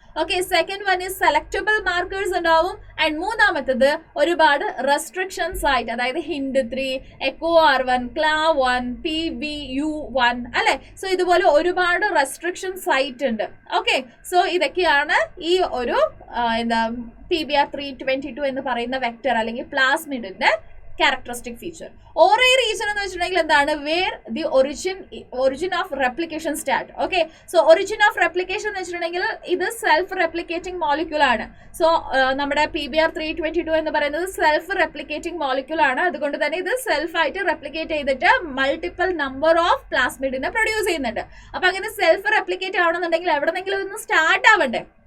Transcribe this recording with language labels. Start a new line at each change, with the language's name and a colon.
English: okay, second one is selectable markers
Malayalam: ഉണ്ടാവും. And മൂന്നാമത്തത് ഒരുപാട് റെസ്ട്രിക്ഷൻസ് ആയിട്ട്, അതായത് hint 3, echo R1, CLA1, PBU1 അല്ലെ. സോ ഇതുപോലെ ഒരുപാട് റെസ്ട്രിക്ഷൻസ് ആയിട്ട് ഉണ്ട്. ഓക്കെ, സോ ഇതൊക്കെയാണ് ഈ ഒരു PBR 322 എന്ന് പറയുന്ന വെക്ടർ അല്ലെങ്കിൽ പ്ലാസ്മിഡിന്റെ characteristic feature. ORI region എന്ന് വെച്ചിട്ടുണ്ടെങ്കിൽ എന്താണ്?
English: Where the origin of replication start.
Malayalam: Okay, so origin of replication എന്ന് വെച്ചിട്ടുണ്ടെങ്കിൽ ഇത് സെൽഫ് റെപ്ലിക്കേറ്റിംഗ് മോളിക്യൂൾ ആണ്. സോ നമ്മുടെ PBR 322 എന്ന് പറയുന്നത് സെൽഫ് റെപ്ലിക്കേറ്റിംഗ് മോളിക്യൂൾ ആണ്. അതുകൊണ്ട് തന്നെ ഇത് സെൽഫ് ആയിട്ട് റെപ്ലിക്കേറ്റ് ചെയ്തിട്ട് മൾട്ടിപ്പിൾ നമ്പർ ഓഫ് പ്ലാസ്മിഡിനെ പ്രൊഡ്യൂസ് ചെയ്യുന്നുണ്ട്. അപ്പൊ അങ്ങനെ സെൽഫ് റെപ്ലിക്കേറ്റ് ആവണമെന്നുണ്ടെങ്കിൽ എവിടെന്നെങ്കിലും ഒന്ന് സ്റ്റാർട്ട് ആവണ്ടേ?